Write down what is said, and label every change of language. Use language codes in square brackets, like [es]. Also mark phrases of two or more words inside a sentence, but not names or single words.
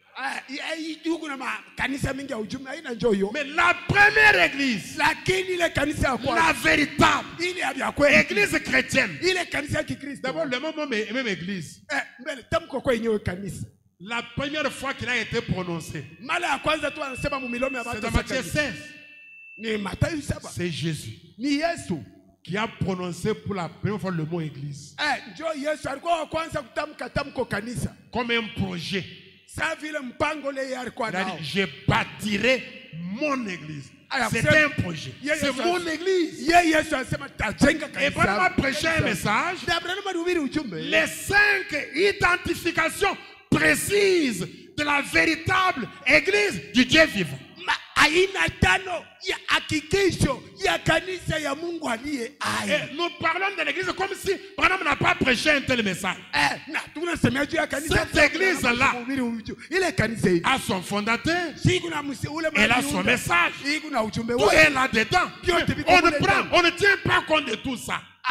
[fr] Mais la première église, la véritable église chrétienne, d'abord le même église, La première fois qu'il a été prononcé, [sw] mara ya kwanza tu anasema mu milomo ya [fr] c'est [sw] watu [fr] dans Matthieu 16. [sw] ni Mathayo 7. [fr] C'est Jésus [sw] Ni Yesu. [fr] qui a prononcé pour la première fois le mot église. [sw] Njo Yesu alikuwa wa kwanza kutamka tamko kanisa. [fr] Comme un projet. [sw] Sa vile mpango le alikuwa [fr] Il a [sw] nao. [fr] dit, je bâtirai mon église. C'était un projet. C'est mon église. [sw] Yesu anasema tajenga kanisa. [fr] Et Branham a prêché un message. Les 5 identifications précises de la véritable église du Dieu vivant. [sw] Aina tano ya hakikisho ya kanisa ya Mungu aliye hai. [fr] Nous parlons de l'église comme si Branham n'a pas prêché un tel message. Cette église-là a son fondateur. Elle a son message. Tout est là-dedans. On ne tient pas compte de tout ça.